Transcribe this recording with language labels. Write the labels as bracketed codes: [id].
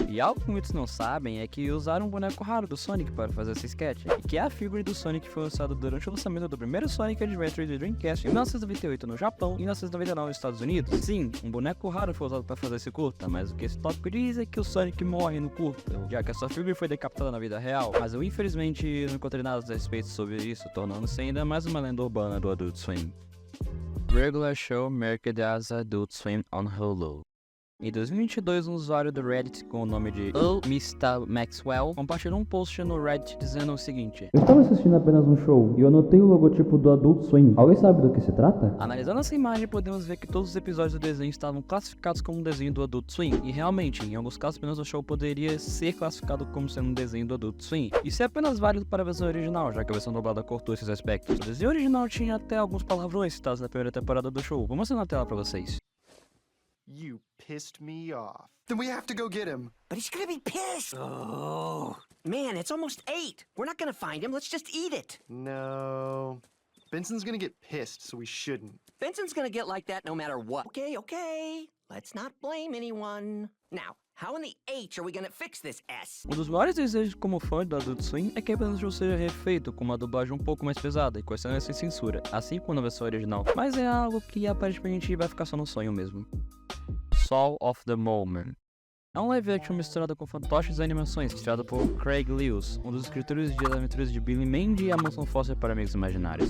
[pt] E algo que muitos não sabem é que usaram um boneco raro do Sonic para fazer essa sketch, e que é a figura do Sonic que foi lançado durante o lançamento do primeiro Sonic Adventure de Dreamcast em 1998 no Japão e 1999 nos Estados Unidos. Sim, um boneco raro foi usado para fazer esse curta, mas o que esse tópico diz é que o Sonic morre no curta, já que a sua figura foi decapitada na vida real, mas eu infelizmente não encontrei nada a respeito sobre isso, tornando-se ainda mais uma lenda urbana do Adult Swim. [en] Regular show marketed as Adult Swim on Hulu. [pt] Em 2022, um usuário do Reddit com o nome de Mr. Maxwell compartilhou um post no Reddit dizendo o seguinte: Eu estava assistindo apenas um show e eu notei o logotipo do Adult Swim. Alguém sabe do que se trata? Analisando essa imagem, podemos ver que todos os episódios do desenho estavam classificados como um desenho do Adult Swim. E realmente, em alguns casos, apenas o show poderia ser classificado como sendo um desenho do Adult Swim. Isso é apenas válido para a versão original, já que a versão dublada cortou esses aspectos. O desenho original tinha até alguns palavrões citados na primeira temporada do show. Vou mostrar na tela pra vocês. [en] You pissed me off. Then we have to go get him. But he's gonna be pissed. Oh, man, it's almost 8. We're not gonna find him. Let's just eat it. No. Benson's gonna get pissed, so we shouldn't. Benson's gonna get like that no matter what. Okay. Let's not blame anyone. Now, how in the H are we gonna fix this S? [pt] Um dos maiores desejos como fã do Adult Swim é que apenas o show seja refeito com uma dublagem um pouco mais pesada e com cenas sem censura, assim como na versão original. Mas é algo que aparentemente vai ficar só no sonho mesmo. Soul of the Moment. É um live action misturado com fantoches e animações, criado por Craig Lewis, um dos escritores de As Aventuras de Billy Mandy e A Mansão Foster para Amigos Imaginários.